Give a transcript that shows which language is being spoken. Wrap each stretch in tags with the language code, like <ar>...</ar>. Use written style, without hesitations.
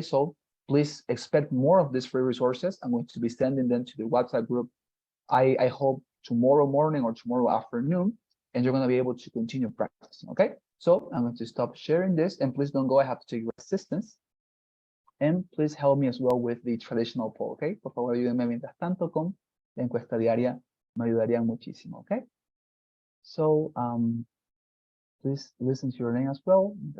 <en>So please expect more of these free resources. I'm going to be sending them to the WhatsApp group. I hope tomorrow morning or tomorrow afternoon, and you're going to be able to continue practicing, okay? So I'm going to stop sharing this, and please don't go. I have to take your assistance. And please help me as well with the traditional poll, okay?</en> <es>Por favor, ayúdenme mientras tanto con la encuesta diaria. Me ayudarían muchísimo, okay?</es> <en>So, please listen to your name as well.</en>